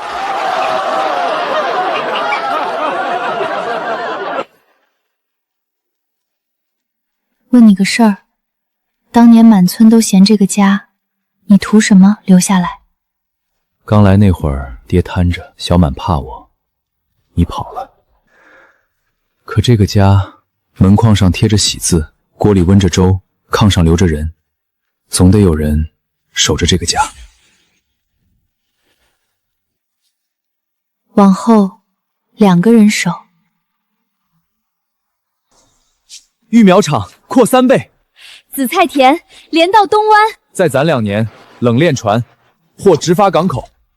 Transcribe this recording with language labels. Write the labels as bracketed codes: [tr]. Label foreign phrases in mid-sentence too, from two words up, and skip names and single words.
[zh] 问你个事儿，当年满村都嫌这个家，你图什么留下来？刚来那会儿，爹摊着，小满怕我，你跑了。可这个家，门框上貼着喜字，鍋裡溫着粥，炕上留着人，總得有人守着這個家。往後2個人守。育苗場擴3倍，紫菜田連到東灣，再攢2年，冷鏈船或直發港口。